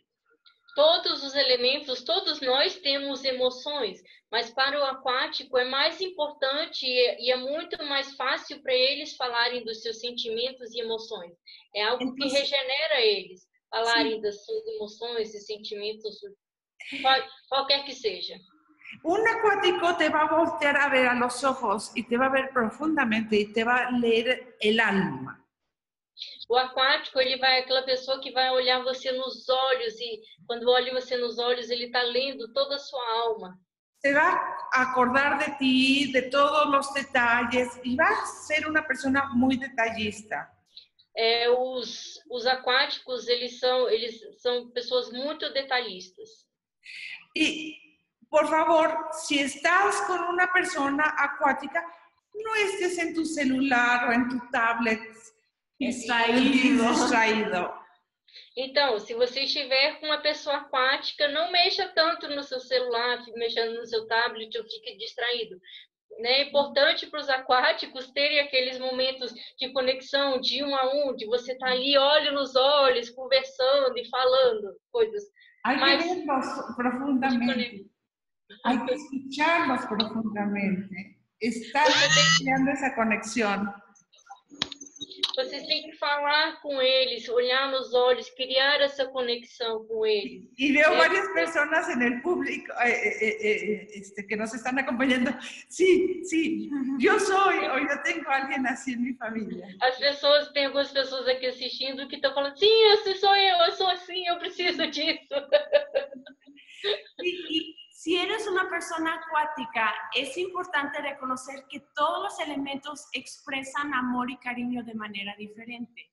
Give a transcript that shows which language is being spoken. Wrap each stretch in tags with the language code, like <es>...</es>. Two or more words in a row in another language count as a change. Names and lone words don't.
<pt>Todos os elementos, todos nós temos emoções, mas para o aquático é mais importante e é muito mais fácil para eles falarem dos seus sentimentos e emoções. É algo que regenera eles, falarem das suas emoções e sentimentos, qualquer que seja.</pt> <es>Un acuático te va a voltear a ver a los ojos y te va a ver profundamente y te va a leer el alma.</es> <pt>O aquático, ele vai aquela pessoa que vai olhar você nos olhos e quando olha você nos olhos, ele está lendo toda a sua alma.</pt> <es>Se va a acordar de ti, de todos los detalles y va a ser una persona muy detallista.</es> <pt>Os aquáticos, eles são pessoas muito detalhistas.</pt> <es>Y por favor, si estás con una persona acuática, no estés en tu celular o en tu tablet distraído.</es> <pt>Então, se você estiver com uma pessoa aquática, não mexa tanto no seu celular, mexendo no seu tablet ou fique distraído. É importante para os aquáticos terem aqueles momentos de conexão, de um a um, de você estar ali, olho nos olhos, conversando e falando coisas.</pt> <es>Hay que verlos profundamente. Hay que escucharlos profundamente. Estar creando esa conexión.</es> <pt>Vocês têm que falar com eles, olhar nos olhos, criar essa conexão com eles.</pt> <es>Y veo varias personas en el público que nos están acompañando. Sí, yo soy, o yo tengo a alguien así en mi familia.</es> <pt>Tem algumas pessoas aqui assistindo que estão falando, sim, esse sou eu sou assim, eu preciso disso.</pt> <es>Y si eres una persona acuática, es importante reconocer que todos los elementos expresan amor y cariño de manera diferente.</es>